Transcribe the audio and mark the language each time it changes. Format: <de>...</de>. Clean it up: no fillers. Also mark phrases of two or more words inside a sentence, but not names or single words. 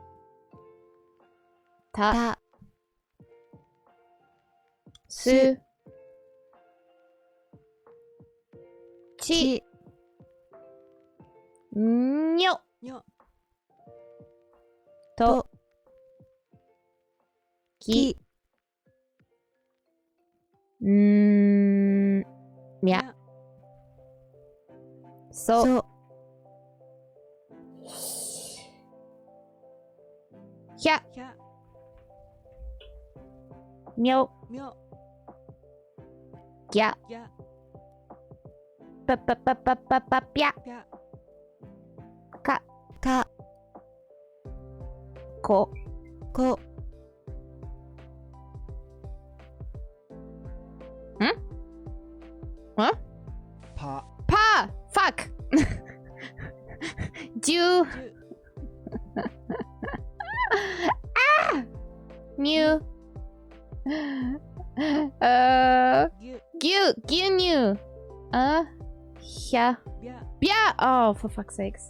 <ja>Ta. Su. Chi. Nyo. To. Ki. Mya. So. Hya. Myo. Gya. Pya. Ka. Ko. Huh? Pa.</ja> <en>Fuck. Ju.</en> <ja>New. New.</ja> <en>Yeah. Oh, for fuck's sakes.</en>